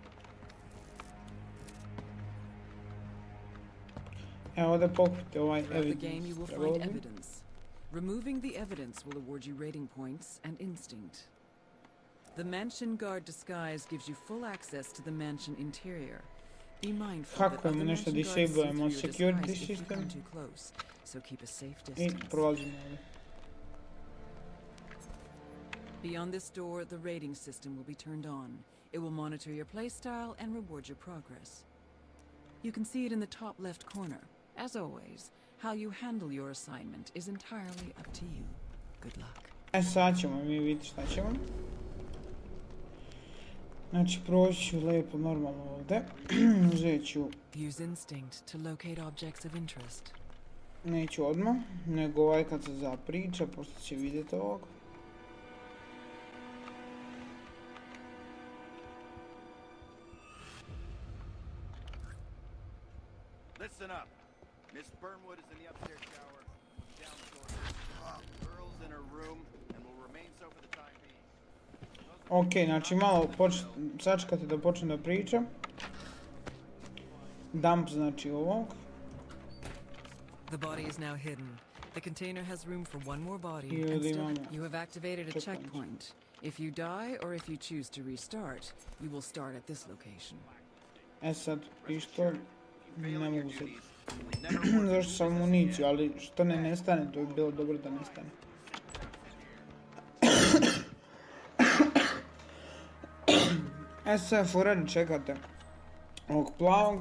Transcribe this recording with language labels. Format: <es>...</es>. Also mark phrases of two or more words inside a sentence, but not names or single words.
<bs>Evo da pokupite ovaj</bs> <en>Throughout the game, you will evidence. find evidence. Removing the evidence will award you rating points and instinct. The mansion guard disguise gives you full access to the mansion interior. Be mindful that</en> <bs>Hakujemo</bs> <en>other</en> <bs>nešto,</bs> <en>mansion guards see</en> <bs>disablujemo</bs> <en>through your</en> <bs>security</bs> <en>disguise if you come</en> <bs>system.</bs> <en>too close, so keep a safe</en> <bs>I</bs> <en>distance.</en> <bs>prolazimo ovdje.</bs> <en>Beyond this door, the rating system will be turned on. It will monitor your playstyle and reward your progress. You can see it in the top left corner. As always, how you handle your assignment is entirely up to you. Good luck.</en> <bs>E sad ćemo mi vidjeti šta ćemo. Znači proći ću lijepo normalno ovdje. Uzet ću,</bs> <en>Use instinct to locate objects of interest.</en> <bs>neću odmah, nego ovaj kad se zapriča, pošto će vidjeti ovog.</bs> <en>Listen up. Miss Burnwood is in the upstairs shower. Down the corridor. Earl's in her room and will remain so for the time being.</en> <bs>Ok, znači malo sačekati da počne da priča. Dump znači ovog.</bs> <en>The body is now hidden. The container has room for one more body.</en> <bs>I</bs> <en>And</en> <bs>ovdje</bs> <en>still,</en> <bs>imamo</bs> <en>you have activated a</en> <bs>checkpoint.</bs> <en>checkpoint. If you die or if you choose to restart, you will start at this location.</en> <bs>E sad, isto ne mogu se... Zašto sam municiju, ali što ne nestane, to bi bilo dobro da nestane. E sad, furani, čekate ovog plavog.</bs>